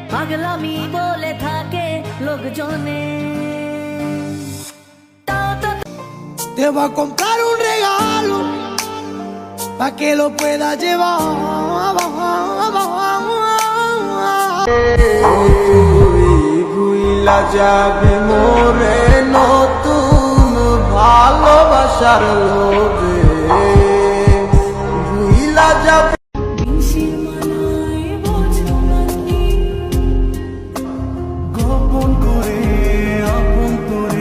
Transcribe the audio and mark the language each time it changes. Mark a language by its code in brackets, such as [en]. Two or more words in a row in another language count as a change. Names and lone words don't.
[bn] পাগলামি বলে থাকে লোকজনে। [es] Te voy a comprar un regalo pa' que lo puedas llevar. [bn] ভুইলা যাবে মোরে নতুন ভালোবাসার লোভে, ভুইলা যাবে গোপন করে আপন করে।